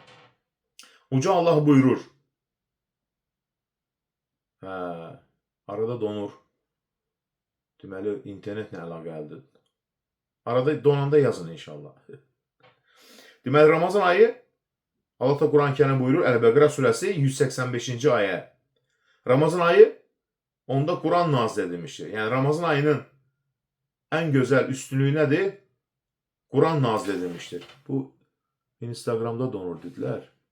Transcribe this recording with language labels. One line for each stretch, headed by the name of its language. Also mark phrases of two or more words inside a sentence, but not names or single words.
Azerbaijani: Uca Allah buyurur. Arada donur. Deməli internetlə əlaqəlidir. Arada donanda yazın inşallah. Deməli Ramazan ayı Allah da Kur'an-ı buyurur. Əl-Bəqərə surəsi 185-ci ayə. Ramazan ayı onda Kur'an nazil edilmiştir.
Turkish: Yani Ramazan ayının en güzel üstünlüğü nedir? Kur'an nazil edilmiştir. Bu Instagram'da donur dediler.